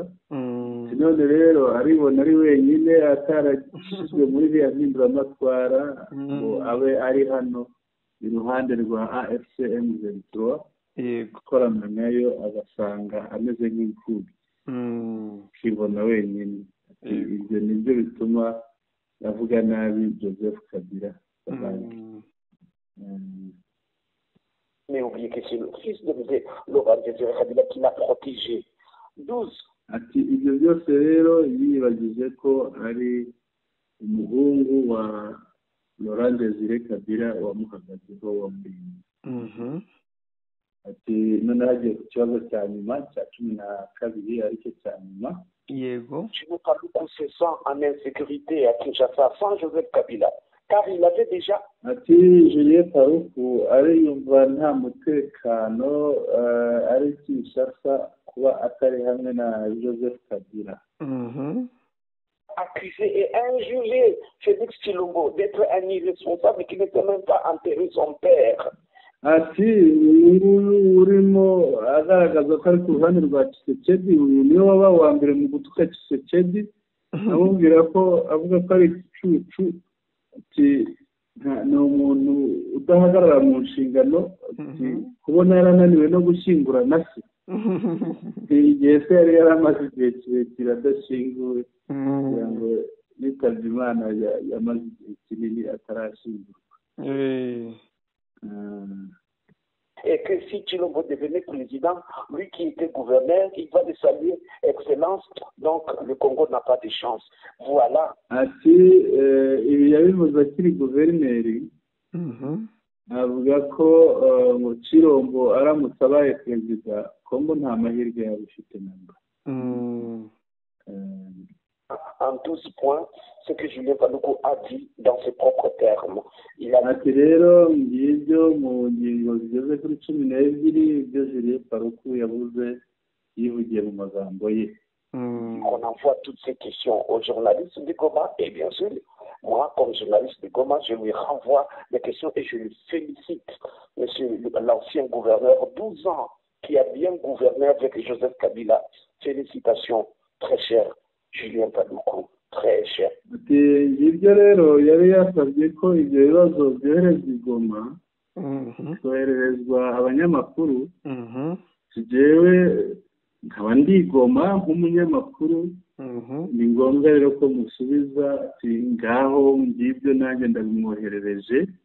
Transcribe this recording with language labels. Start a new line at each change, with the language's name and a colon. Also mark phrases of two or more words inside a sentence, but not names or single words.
Kinyarwanda: None rero aribona ari wenyine atarashyizwe muri iriya mpinduramatwara ngo abe ari hano iruhande rwa AFC M23, gukorana nayo agasanga ameze nk'imfubyi, akibona wenyine. Ibyo nibyo bituma avuga nabi Joseph Kabila.
French: Mais oubliez que c'est le fils de Laurent Désiré Kabila qui l'a protégé. 12.
Kinyarwanda: Ati ibyo byose rero yibagije ko ari umuhungu wa Laurent Désiré Kabila wamuhagazeho wamurinze. Ati none hagiye ku kibazo cya nyuma cya 12 aricyo cya nyuma. Yego.
French: Julien Paluku se sent en insécurité à Kinshasa sans Joseph Kabila, car il avait déjà...
Kinyarwanda: Ati Julien Paluku ariyumva nta mutekano ari Kinshasa kuba atari hamwe na Joseph Kabila.
French: Accusé et injurié Félix Tshilombo d'être un irresponsable qui n'était même pas enterré son père.
Kinyarwanda: Ati nguyu urimo agaragaza ko ari ku ruhande rwa Tshisekedi, uyu niwe waba wa mbere mu gutuka Tshisekedi, amubwira ko avuga ko ari igicucu. Ati ni umuntu udahagarara mu nshingano, kubona yarananiwe no gushyingura na se. Igihe se yari yaramaze igihe kirekire adashyinguwe, kugira ngo yitabye Imana yamaze igihe kinini atarashyingurwa.
French: Et que si Tshilombo devenait président, lui qui était gouverneur, il va le saluer, Excellence, donc le Congo n'a pas de chance. Voilà.
Kinyarwanda: Ati ibi yabivuze akiri guverineri, avuga ko ngo Tshilombo aramutse abaye perezida, Congo nta mahirwe yaba ifite namba.
French: En 12 points, ce que Julien Paluku a dit dans ses propres termes. Il a
Kinyarwanda: ati rero ngibyo mu ngingo zigeze kuri 12 ibyo Julien Paluku yavuze yivugiye mu magambo ye.
French: On envoie toutes ces questions aux journalistes de Goma et bien sûr, moi comme journaliste de Goma, je lui renvoie les questions et je le félicite, monsieur l'ancien gouverneur, 12 ans, qui a bien gouverné avec Joseph Kabila. Félicitations, très cher Julien Paluku, très cher.
Kinyarwanda: Ibyo rero yari yasabye ko ibyo bibazo byoherezwa i Goma, kohererezwa abanyamakuru. Jewe nkaba ndi i Goma nk'umunyamakuru, ni ngombwa rero ko musubiza ngaho ngibyo nanjye ndabimwoherereje.